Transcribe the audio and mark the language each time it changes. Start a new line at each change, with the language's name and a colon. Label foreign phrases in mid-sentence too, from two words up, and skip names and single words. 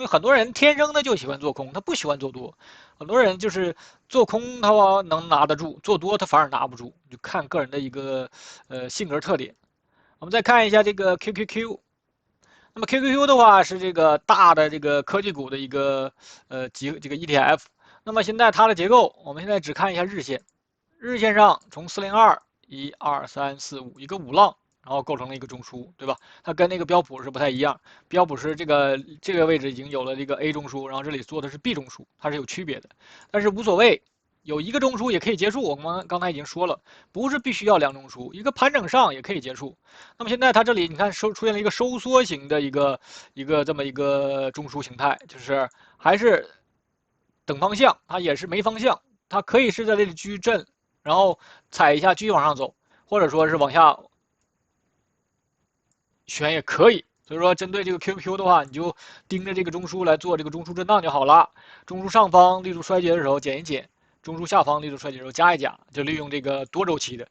Chinese: 很多人天生的就喜歡做空，他不喜歡做多。很多人就是做空他能拿得住，做多他反而拿不住，就看個人的一個性格特點。我們再看一下這個 QQQ。那麼 QQQ 的話是這個大的這個科技股的一個這個 ETF。那麼現在它的結構，我們現在只看一下日線。日線上從402、1、2、3、4、5一個5浪，然後構成了一個中樞，對吧？它跟那個標普是不太一樣。標普是這個位置已經有了這個 A 中樞，然後這裡做的是 B 中樞，它是有區別的。但是無所謂。有一個中樞也可以結束，我們剛才已經說了，不是必須要2中樞，一個盤整上也可以結束。那麼現在它這裡你看出現了一個收縮型的一個這麼一個中樞形態，就是還是等方向，它也是沒方向，它可以是在這裡繼續震，然後踩一下繼續往上走，或者說是往下選也可以。所以說針對這個 QQQ 的話，你就盯着這個中樞來做這個中樞震盪就好了。中樞上方力度衰竭的時候減一減。中樞下方力度衰竭的時候加一加，就利用這個多週期的。